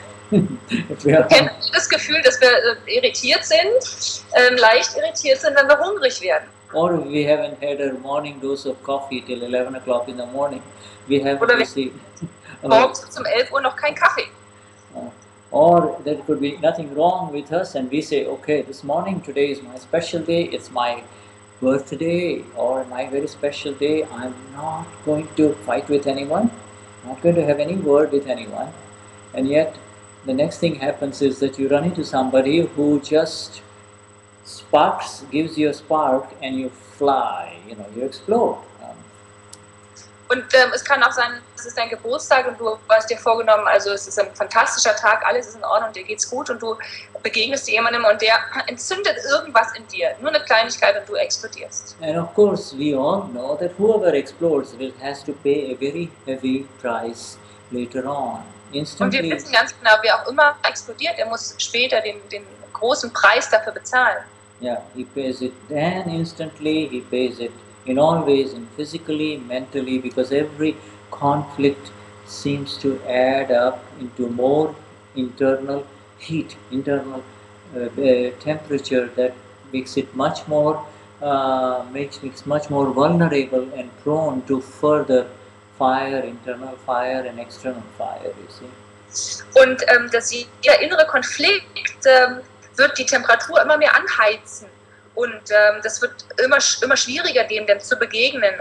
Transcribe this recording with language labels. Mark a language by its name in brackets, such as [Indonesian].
[German] Wir kennen das Gefühl, dass wir irritiert sind, leicht irritiert sind, wenn wir hungrig werden. [English] Or we haven't had a morning dose of coffee till 11 o'clock in the morning. We have received. [German] Morgens um 11 Uhr noch kein Kaffee. [English] Or there could be nothing wrong with us and we say, okay, this morning, today is my special day, it's my birthday or my very special day, I'm not going to fight with anyone, not going to have any word with anyone. And yet, the next thing happens is that you run into somebody who just gives you a spark and you fly, you explode. [German] Und es kann auch sein, es ist dein Geburtstag und du hast dir vorgenommen, also es ist ein fantastischer Tag, alles ist in Ordnung, dir geht's gut und du begegnest jemandem und der entzündet irgendwas in dir, nur eine Kleinigkeit und du explodierst. [English] And of course, we all know that whoever explodes has to pay a very heavy price later on. [German] Und wir [English] Instantly, [German] wissen ganz genau, wer auch immer explodiert, der muss später den großen Preis dafür bezahlen. [English] yeah, he pays it then instantly, he pays it in all ways, in physically, mentally, because every conflict seems to add up into more internal heat, internal temperature that makes it much more makes much more vulnerable and prone to further fire, internal fire and external fire, you see. [German] Und der innere Konflikt wird die Temperatur immer mehr anheizen. Und das wird immer schwieriger, dem zu begegnen.